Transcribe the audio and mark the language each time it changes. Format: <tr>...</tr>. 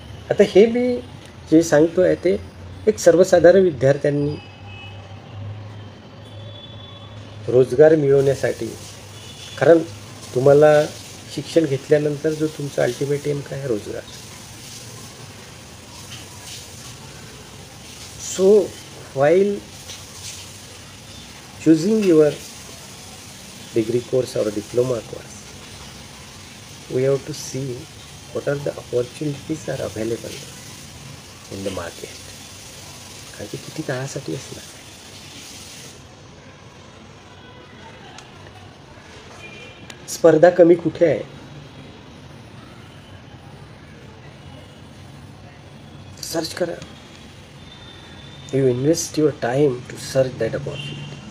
<mr>आता हे मी जे सांगतो आहे ते एक सर्वसाधारण विद्यार्थ्यांनी रोजगार मिळवण्यासाठी, कारण तुम्हाला शिक्षण घेतल्यानंतर जो तुमचा अल्टिमेट एम काय आहे, रोजगार.</mr> <en>So while choosing your degree course or diploma course, we have to see what are the opportunities are available in the market.</en> <mr>कारण की किती काळासाठी असणार. स्पर्धा कमी कुठे आहे? सर्च करा.</mr> <en>You invest your time to search that opportunity.</en>